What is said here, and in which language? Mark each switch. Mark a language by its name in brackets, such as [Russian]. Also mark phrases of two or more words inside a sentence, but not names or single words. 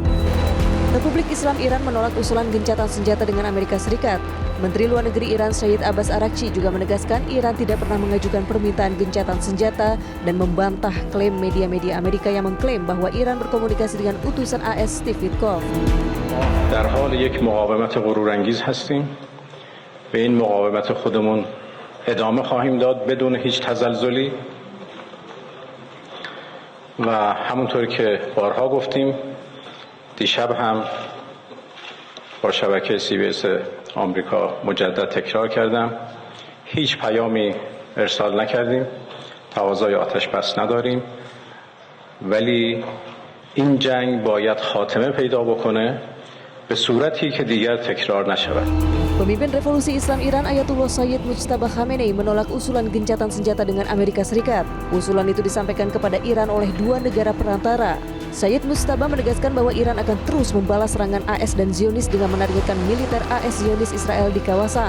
[Indonesian] Republik Islam Iran menolak usulan gencatan senjata dengan Amerika Serikat. Menteri Luar Negeri Iran Syed Abbas Araghchi juga menegaskan Iran tidak pernah mengajukan permintaan gencatan senjata dan membantah klaim media-media Amerika yang mengklaim bahwa Iran berkomunikasi dengan utusan AS Steve Witkoff. [Persian] در حال یک مقاومت غرورانگیز هستیم. به این مقاومت خودمون ادامه خواهیم داد بدون هیچ تزلزلی و همونطور که بارها گفتیم دیشب هم با شبکه CBS آمریکا مجدد تکرار کردم هیچ پیامی ارسال نکردیم تقاضای آتش بس نداریم ولی این جنگ باید خاتمه پیدا بکنه به صورتی که دیگر تکرار نشود. [Indonesian] Pemimpin Revolusi Islam Iran Ayatullah Sayyid Mujtaba Khamenei menolak usulan gencatan senjata dengan Amerika Serikat. Usulan itu disampaikan kepada Iran oleh dua negara perantara. Sayyid Mujtaba menegaskan bahwa Iran akan terus membalas serangan AS dan Zionis dengan menargetkan militer AS Zionis Israel di kawasan.